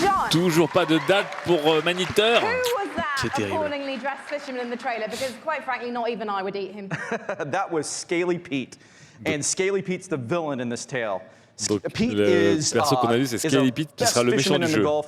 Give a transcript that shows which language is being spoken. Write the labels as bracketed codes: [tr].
[fr] Toujours pas de date pour Man-Eater. C'est terrible. [en] Appallingly dressed fisherman in the trailer, because quite frankly, not even I would eat him. That was Scaly Pete, and Scaly Pete's the villain in this tale. [fr] Donc, le perso qu'on a vu, c'est Scaly Pete qui sera le méchant du jeu.